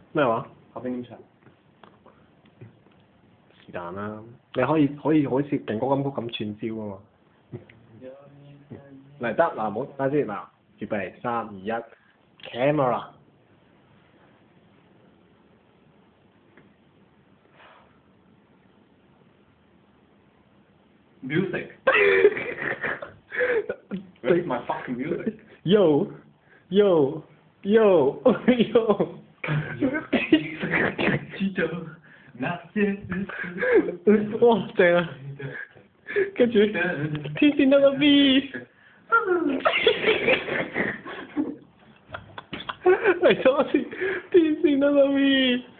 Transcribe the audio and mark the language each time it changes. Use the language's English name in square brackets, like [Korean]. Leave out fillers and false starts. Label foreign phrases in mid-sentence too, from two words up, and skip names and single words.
[Cantonese] 咩話？下邊點唱？是但啦，你可以好似勁歌金曲咁串燒啊嘛。嚟得嗱，唔好等先嗱，預備3、2、1 ，camera。 [English] Music. Where's my fucking music? Yo yo yo yo。 [Cantonese] 記着那些日子。哇，正啊！跟住天線得個 B。嚟多次，天線得個 B。